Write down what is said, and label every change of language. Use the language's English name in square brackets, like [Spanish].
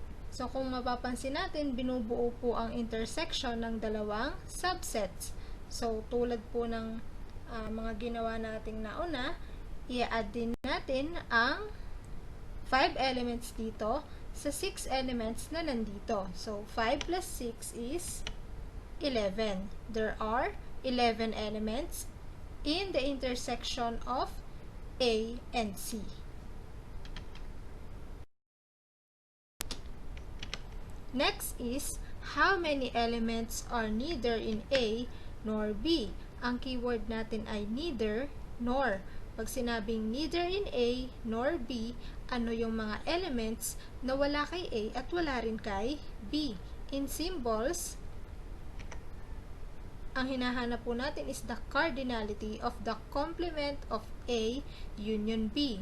[Filipino] So, kung mapapansin natin, binubuo po ang intersection ng dalawang subsets. So, tulad po ng mga ginawa nating nauna, i-add din natin ang 5 elements dito sa 6 elements na nandito. [English] So, 5 plus 6 is 11. There are 11 elements in the intersection of A and C. Next is, how many elements are neither in A nor B? [Filipino] Ang keyword natin ay neither nor. Pag sinabing neither in A nor B, ano yung mga elements na wala kay A at wala rin kay B? [English] In symbols, [Filipino] ang hinahanap po natin [English] is the cardinality of the complement of A union B.